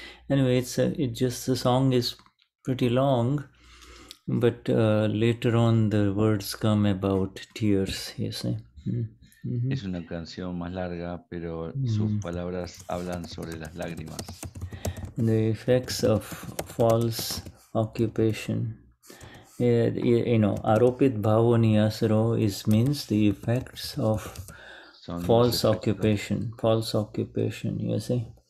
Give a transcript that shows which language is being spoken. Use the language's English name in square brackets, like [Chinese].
[English] Anyway, the song is pretty long, but later on the words come about tears, you see. [Spanish] Es una canción más larga, pero sus palabras hablan sobre las lágrimas. [English] The effects of false occupation. You know, Aropit Bhavoni Asaro means the effects of false occupation. False occupation, you see.